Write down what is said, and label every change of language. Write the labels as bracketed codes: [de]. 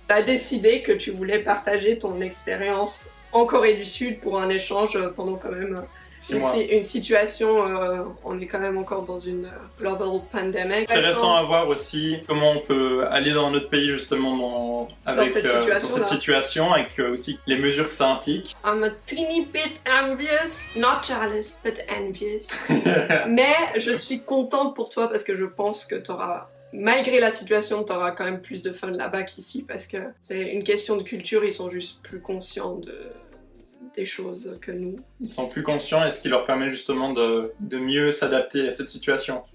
[fr] T'as décidé que tu voulais partager ton expérience en Corée du Sud pour un échange pendant quand même une situation, on est quand même encore dans une [en] global pandemic. [fr] Intéressant à voir aussi comment on peut aller dans un autre pays justement dans cette situation avec aussi les mesures que ça implique. [en] I'm a teeny bit envious, not jealous, but envious. [fr] Mais je suis contente pour toi parce que je pense que t'auras, malgré la situation, t'auras quand même plus de fun là-bas qu'ici parce que c'est une question de culture, ils sont juste plus conscients des choses que nous. Ils sont plus conscients et ce qui leur permet justement de mieux s'adapter à cette situation.